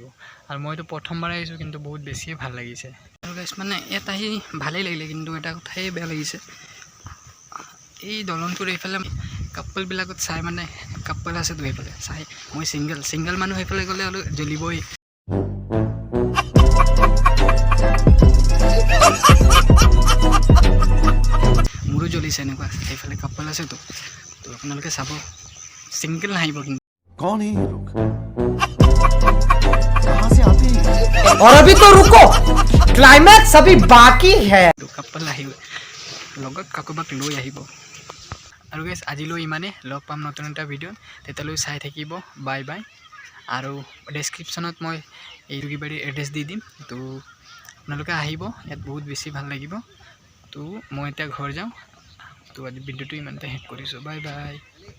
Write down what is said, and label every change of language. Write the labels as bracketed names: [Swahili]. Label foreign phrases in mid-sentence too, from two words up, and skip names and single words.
[Assamese] আৰু মইতো প্ৰথমবাৰ আহিছোঁ কিন্তু বহুত বেছিয়ে ভাল লাগিছে আৰু গাইছ মানে ইয়াত আহি ভালেই লাগিলে কিন্তু এটা কথাই বেয়া লাগিছে এই দলংটোৰ এইফালে কাপলবিলাকত চাই মানে কাপল আছেতো এইফালে চাই মই ছিংগল মানুহ এইফালে গ'লে অলপ জ্বলিবই মোৰো জ্বলিছে এনেকুৱা এইফালে কাপল আছেতো তো আপোনালোকে চাব ছিংগল নাহিব কিন্তু [Hindi] कौन है ये लोग कहां से आते हैं और अभी तो रुको क्लाइमैक्स अभी बाकी है [Assamese] কাপল আহিব লগত কাকবাক লৈ আহিব আৰু গাইছ আজিলৈ ইমানে লগ পাম নতুন এটা ভিডিঅ' তেতিয়ালৈ চাই থাকিব বাই বাই আৰু ডেছক্ৰিপশ্যনত মই এই জুগিবাৰীৰ এড্ৰেছ দি দিম তো আপোনালোকে আহিব ইয়াত বহুত বেছি ভাল লাগিব তো মই এতিয়া ঘৰ যাওঁ তো আজি ভিডিঅ'টো ইমানতে শেষ কৰিছোঁ বাই বাই